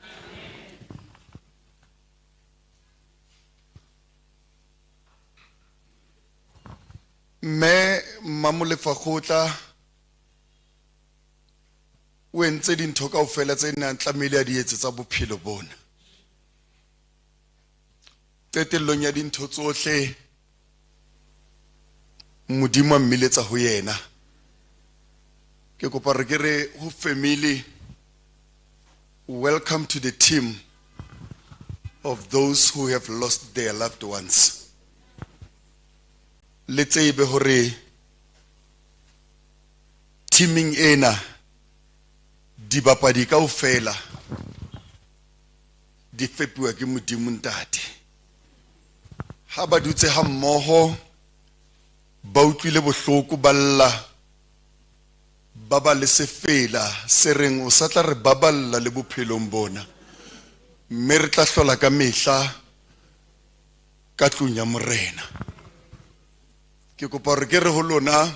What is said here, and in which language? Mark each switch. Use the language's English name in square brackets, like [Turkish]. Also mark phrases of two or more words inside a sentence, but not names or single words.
[Southern Sotho] Me Molefakgotla o entse dintho kaofela tse nang tlamehile a di etsetsa bophelo bona qetellong ya dintho tsohle modimo a mmiletsa ho yena ke kopa re ke re ho [English] family welcome to the team of those who have lost their loved ones. [Southern Sotho] Le tsebe hore teaming ena di bapadi kaofela di fepuwa ke modimo ntate ha ba dutse ha mmoho ba utlwile bohloko balla ba ba le sefela se reng o sa tla re baballa le bophelong bona mme re tla hlola ka mehla ka tlung ya morena ke kopa re ke re ho lona